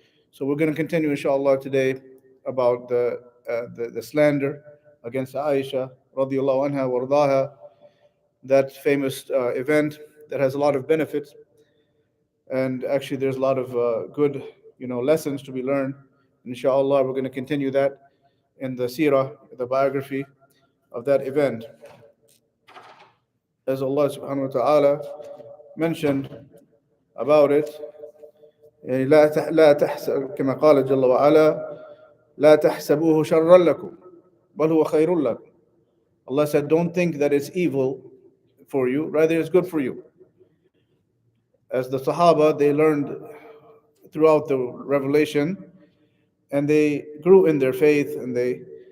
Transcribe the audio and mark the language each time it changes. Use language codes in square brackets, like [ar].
[en] So we're going to continue inshallah today about the slander against Aisha radiyallahu anha wardaha, that famous event that has a lot of benefits, and actually there's a lot of good lessons to be learned. Inshallah, we're going to continue that in the Seerah, the biography of that event. As Allah subhanahu wa ta'ala mentioned about it, [ar] لا تحسب كما قال جل وعلا لا تحسبوه شرا لكم بل هو خير لكم. [en] Allah said, don't think that it's evil for you, rather it's good for you. As the Sahaba, they learned throughout the revelation, and they grew in their faith, and they